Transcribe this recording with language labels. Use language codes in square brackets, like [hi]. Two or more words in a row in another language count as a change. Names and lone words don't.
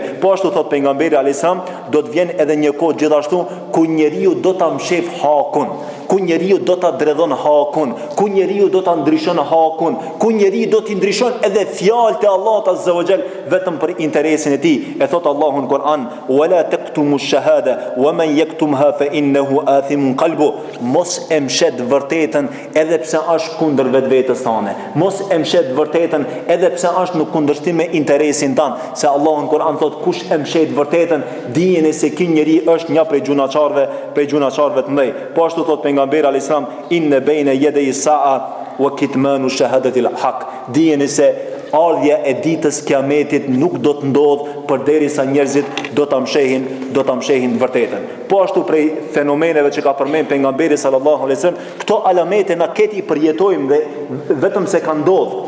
[sq] Po ashtu thot pejgamberi [ar] عليه السلام, [sq] do të vjen edhe një kohë gjithashtu ku njeriu do ta mshef hakun, ku njeriu do ta dredhon hakun, ku njeriu do ta ndryshon hakun, ku njeriu do t'i ndryshon edhe fjalët e Allahut [ar] عز وجل [sq] vetëm për interesin e tij. E thot Allahu në Kur'an, [ar] ولا تكتموا الشهادة ومن يكتمها فإنه آثم قلبه. [sq] Mos e mshet vërtetën edhe pse është kundër vetvetes tane. Mos e mshet vërtetën edhe pse është në kundërshtim me interesin tan. Se Allahu në Kur'an thot, kush e mshet vërtetën, dijeni se ky njeri është një prej gjunaçarëve të mëdhenj. Po ashtu thot pejgamberi [ar] عليه السلام, إن بين يدي الساعة وكتمان شهادة الحق. [sq] Dijeni se ardhja e ditës kiametit nuk do të ndodh përderisa njerëzit do ta mshehin të vërtetën. Po ashtu prej fenomeneve që ka përmend pejgamberi [ar] صلى الله عليه وسلم, [sq] këto alamete na keti përjetojmë dhe vetëm se kanë ndodhur.